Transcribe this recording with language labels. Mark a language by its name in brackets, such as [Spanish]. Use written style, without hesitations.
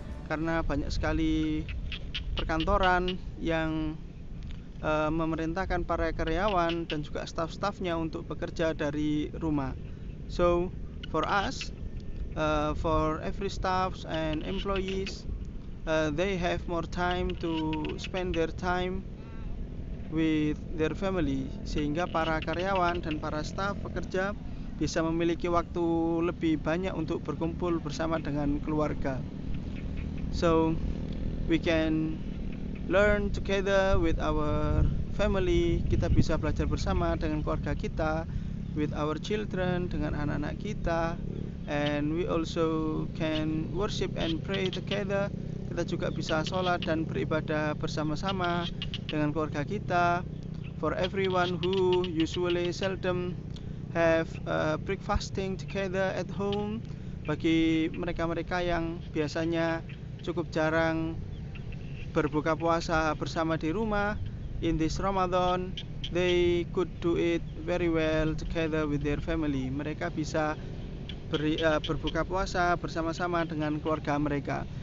[Indonesian] Karena banyak sekali perkantoran yang memerintahkan para karyawan dan juga staff-staffnya untuk bekerja dari rumah. [English] So for us, for every staffs and employees, they have more time to spend their time with their family, [Indonesian] sehingga para karyawan dan para staf pekerja bisa memiliki waktu lebih banyak untuk berkumpul bersama dengan keluarga. [English] So we can learn together with our family. [Indonesian] Kita bisa belajar bersama dengan keluarga kita, [English] with our children, [Indonesian] dengan anak-anak kita, [English] and we also can worship and pray together. [Indonesian] Kita juga bisa sholat dan beribadah bersama-sama dengan keluarga kita. [English] For everyone who usually seldom have breakfasting together at home, [Indonesian] bagi mereka-mereka yang biasanya cukup jarang berbuka puasa bersama di rumah, [English] in this Ramadan they could do it very well together with their family. [Indonesian] Mereka bisa berbuka puasa bersama-sama dengan keluarga mereka.